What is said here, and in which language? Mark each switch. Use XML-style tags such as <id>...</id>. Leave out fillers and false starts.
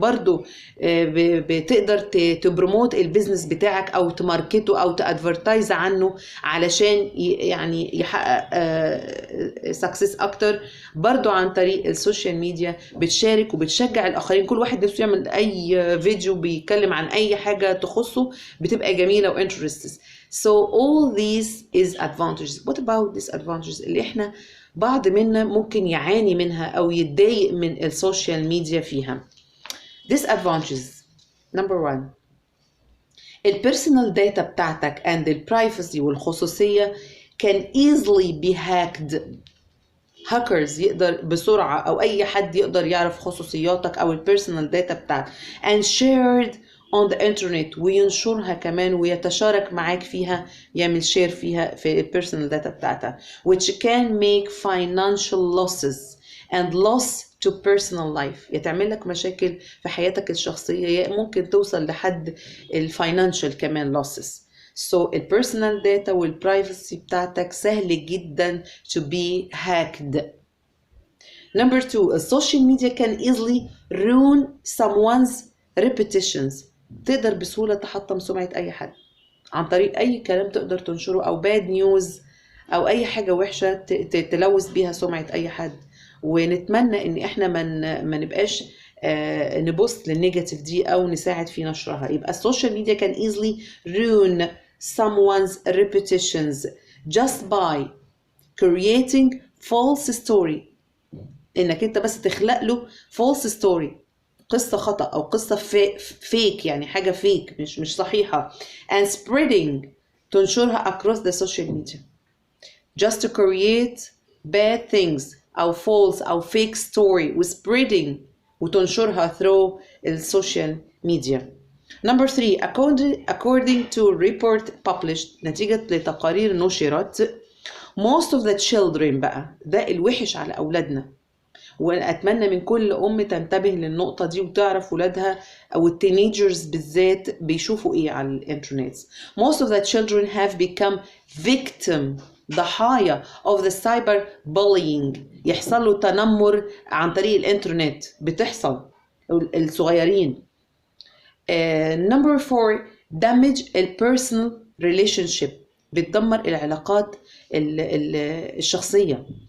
<ar>برضو بتقدر تبروموت البيزنس بتاعك أو تماركته أو تأدفرتايز عنه علشان يعني يحقق سكسس أكتر. برضو عن طريق السوشيال ميديا بتشارك وبتشجع الآخرين، كل واحد نفسه يعمل أي فيديو بيتكلم عن أي حاجة تخصه، بتبقى جميلة وانترستس.</ar> <en>So all these is advantages. What about disadvantages</en> <ar>اللي احنا بعض منا ممكن يعاني منها أو يتضايق من السوشيال ميديا فيها؟</ar> <en>Disadvantages. Number 1,</en> <ar>البيرسونال داتا بتاعتك</ar> <en>and</en> <ar>البرايفسي والخصوصية</ar> <en>can easily be hacked.</en> <ar>هاكرز يقدر بسرعة، أو أي حد يقدر يعرف خصوصياتك أو البيرسونال داتا بتاعتك</ar> <en>and shared on the internet،</en> <ar>وينشرها كمان ويتشارك معاك فيها، يعمل شير فيها في البيرسونال داتا بتاعتها،</ar> <en>which can make financial losses and loss to personal life.</en> <ar>يتعمل لك مشاكل في حياتك الشخصية، ممكن توصل لحد الفاينانشال كمان losses. So البيرسونال داتا والبرايفسي بتاعتك سهل جدا</ar> <en>to be hacked. Number 2, السوشيال media can easily ruin someone's reputations.</en> <ar>تقدر بسهولة تحطم سمعة أي حد عن طريق أي كلام تقدر تنشره، أو</ar> <en>bad news،</en> <ar>أو أي حاجة وحشة تلوث بيها سمعة أي حد. ونتمنى ان احنا ما نبقاش نبص للنيجاتيف دي او نساعد في نشرها. يبقى السوشيال ميديا</ar> <en>can easily ruin someone's reputations just by creating false story.</en> <ar>انك انت بس تخلق له</ar> <en>false story،</en> <ar>قصة خطأ او قصة فيك، يعني حاجة فيك مش صحيحة،</ar> <en>and spreading،</en> <ar>تنشرها</ar> <en>across the social media just to create bad things</en> <ar>او false او</ar> <en>fake story</en> <ar>و</ar> <en>spreading</en> <ar>وتنشرها</ar> <en>through</en> <ar>السوشيال ميديا.</ar> <en>Number 3, according to report published،</en> <ar>نتيجة لتقارير نشرت،</ar> <en>most of the children،</en> <ar>بقى ده الوحش على أولادنا، وأتمنى من كل أم تنتبه للنقطة دي وتعرف ولادها أو التينيجرز بالذات بيشوفوا إيه على الإنترنت.</ar> <en>most of the children have become victim،</en> <ar>ضحايا</ar> <en>of the cyber bullying،</en> <ar>يحصل له تنمر عن طريق الإنترنت، بتحصل الصغيرين.</ar> <en>number 4 damage personal relationship،</en> <ar>بتدمر العلاقات الشخصية.</ar>